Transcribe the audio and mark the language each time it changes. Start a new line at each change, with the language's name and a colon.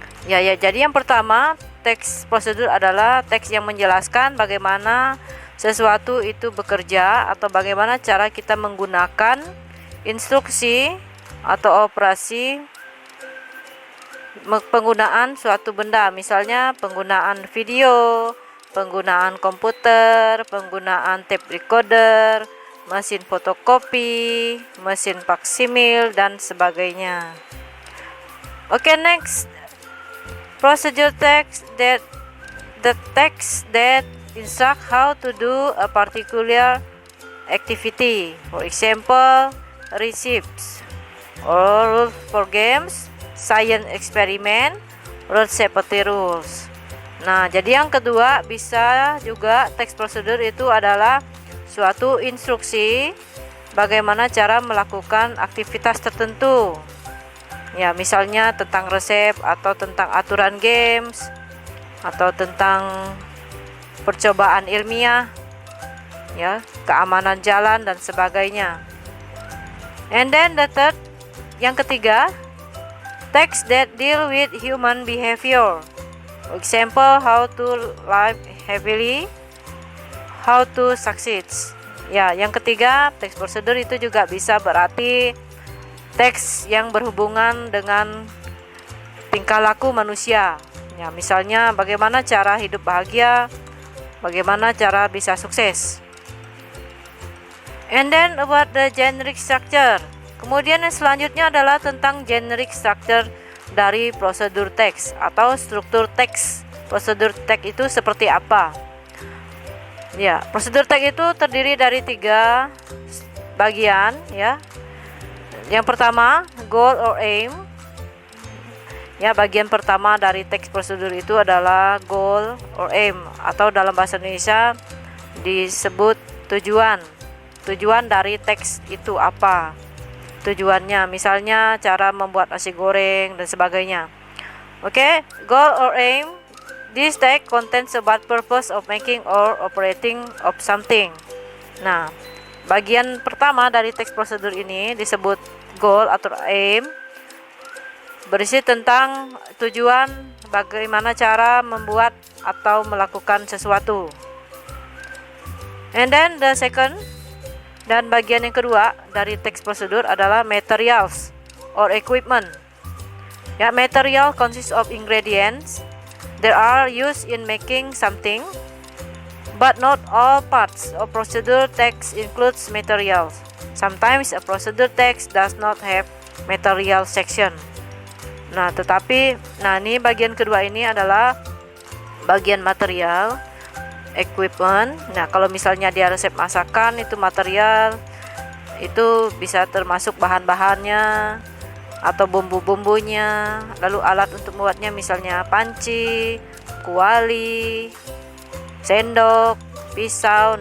Indonesian: Ya, jadi yang pertama, teks prosedur adalah teks yang menjelaskan bagaimana sesuatu itu bekerja atau bagaimana cara kita menggunakan instruksi atau operasi penggunaan suatu benda, misalnya penggunaan video, penggunaan komputer, penggunaan tape recorder, mesin fotokopi, mesin faksimil, dan sebagainya.
English: Okay, next, procedure text, that the text that instruct how to do a particular activity. For example, recipes or rules for games, science experiment, road safety rules.
Indonesian: Nah, jadi yang kedua bisa juga teks prosedur itu adalah suatu instruksi bagaimana cara melakukan aktivitas tertentu. Ya, misalnya tentang resep atau tentang aturan games atau tentang percobaan ilmiah, ya, keamanan jalan dan sebagainya.
English: And then the third,
Indonesian: yang ketiga,
English: text that deal with human behavior. For example, how to live happily, how to succeed.
Indonesian: Ya, yang ketiga, teks prosedur itu juga bisa berarti teks yang berhubungan dengan tingkah laku manusia. Ya, misalnya bagaimana cara hidup bahagia, bagaimana cara bisa sukses.
English: And then about the generic structure.
Indonesian: Kemudian yang selanjutnya adalah tentang generic structure dari prosedur teks atau struktur teks. Prosedur teks itu seperti apa? Ya, prosedur teks itu terdiri dari 3 bagian, ya. Yang pertama, goal or aim. Ya, bagian pertama dari teks prosedur itu adalah goal or aim, atau dalam bahasa Indonesia disebut tujuan. Tujuan dari teks itu apa? Tujuannya, misalnya cara membuat nasi goreng dan sebagainya.
English: Okay, goal or aim. This text contains about purpose of making or operating of something.
Indonesian: Nah, bagian pertama dari teks prosedur ini disebut goal atau aim, berisi tentang tujuan bagaimana cara membuat atau melakukan sesuatu.
English: And then the second,
Indonesian: dan bagian yang kedua dari teks prosedur adalah materials or equipment.
English: Ya, material consists of ingredients that are used in making something, but not all parts of procedure text includes materials. Sometimes a procedure text does not have material section.
Indonesian: Nah, ini bagian kedua ini adalah bagian material, equipment. Nah, kalau misalnya dia resep masakan, itu material, itu bisa termasuk bahan-bahannya, atau bumbu-bumbunya, lalu alat untuk membuatnya misalnya panci, kuali, sendok, pisau.